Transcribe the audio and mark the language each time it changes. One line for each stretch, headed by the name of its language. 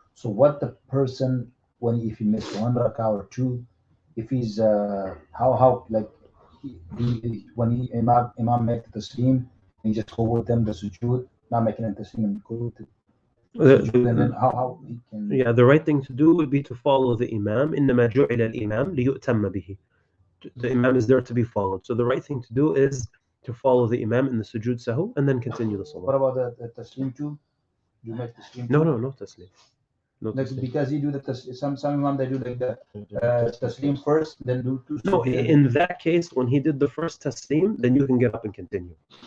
English: So what the person if he missed 1 rakah or 2, if he's how like when Imam make the taslim, he just go with them the sujood, not making a taslim and go to and then how he can. Yeah, the right thing to do would be to follow the Imam.
Arabic: إنما جعل الإمام ليؤتم به.
English: The Imam is there to be followed. So the right thing to do is to follow the Imam in the sujood sahu and then continue the salah. What about the taslim too? You make taslim? No taslim. No like, taslim. because you do the some Imam they do like the taslim first, then do two. No, in that case, when he did the first taslim, then you can get up and continue.